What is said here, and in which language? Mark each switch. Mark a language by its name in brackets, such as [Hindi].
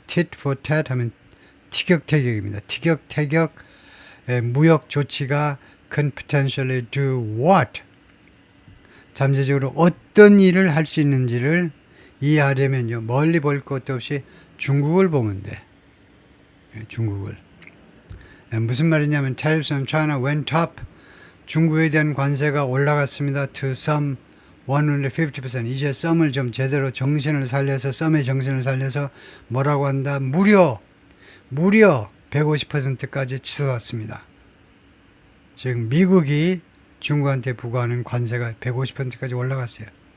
[English] tit for tat [Korean] 하면 티격태격입니다. 티격태격 무역 조치가 [English] can potentially do what? [Korean] 잠재적으로 어떤 일을 할 수 있는지를 이해하려면요. 멀리 볼 것도 없이 중국을 보면 돼. 중국을. 무슨 말이냐면 [English] tariffs on China went up. [Korean] 중국에 대한 관세가 올라갔습니다. [English] To some 150%. [Korean] 이제 썸을 좀 제대로 정신을 살려서 썸의 정신을 살려서 뭐라고 한다? 무려 150%까지 치솟았습니다. 즉 미국이 중국한테 부과하는 관세가 150%까지 올라갔어요.